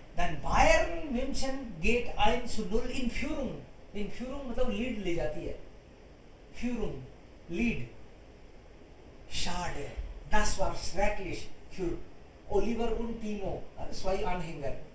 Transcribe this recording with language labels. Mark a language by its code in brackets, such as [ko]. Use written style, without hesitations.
[de] Dann Bayern München geht 1-0 in Führung. In Führung [hi] मतलब lead ले जाती है। [de] Führung, Lead. Schade. Das war schrecklich für Oliver und Timo, zwei Anhänger.